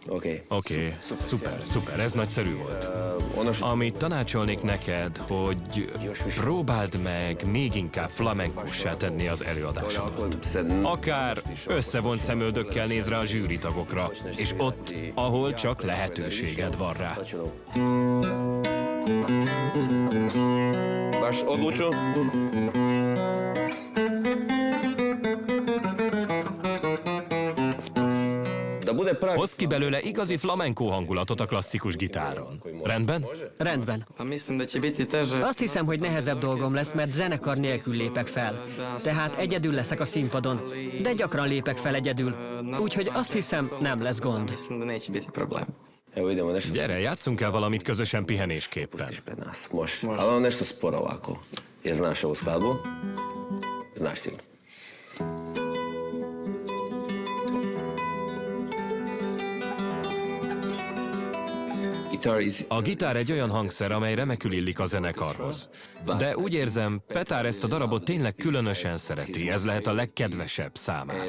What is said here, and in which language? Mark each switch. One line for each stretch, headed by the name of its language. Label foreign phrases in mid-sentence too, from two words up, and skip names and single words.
Hungarian: Oké, szuper, ez nagyszerű volt. Amit tanácsolnék neked, hogy próbáld meg még inkább flamenkossá tenni az előadásodat. Akár összevont szemöldökkel néz rá a zsűritagokra, és ott, ahol csak lehetőséged van rá.
Croatian: Baš odlučio?
Hungarian: Hozz ki belőle igazi flamenco hangulatot a klasszikus gitáron. Rendben? Rendben. Azt hiszem, hogy nehezebb dolgom lesz, mert zenekar nélkül lépek fel. Tehát egyedül leszek a színpadon, de gyakran lépek fel egyedül. Úgyhogy azt hiszem, nem lesz gond. Gyere, játszunk el valamit közösen pihenésképpen.
Croatian: Može. Ali ono nešto sporo ovako. Jer znaš ovu skladbu? Znaš sigurno.
Hungarian: A gitár egy olyan hangszer, amely remekül illik a zenekarhoz. De úgy érzem, Petár ezt a darabot tényleg különösen szereti, ez lehet a legkedvesebb számára.